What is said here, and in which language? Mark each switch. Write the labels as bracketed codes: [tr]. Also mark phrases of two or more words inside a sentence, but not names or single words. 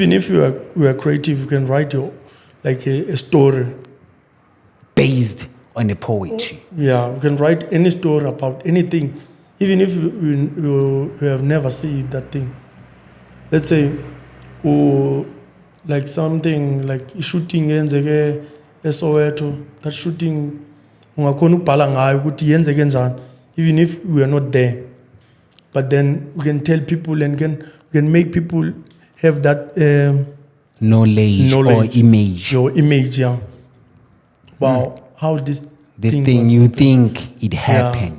[en] Even if you are creative, you can write a story based on the poetry. Yeah, you can write any story about anything, even if you have never seen that thing. Let's say, like something like shooting [xh] yenzeke eSoweto, [en] that shooting [xh] ungakhona ukubhala ngayo ukuthi yenzeke njani, [en] even if we are not there. But then we can tell people and we can make people have that knowledge or image. Your image, yeah. Wow, how this thing you think it happened.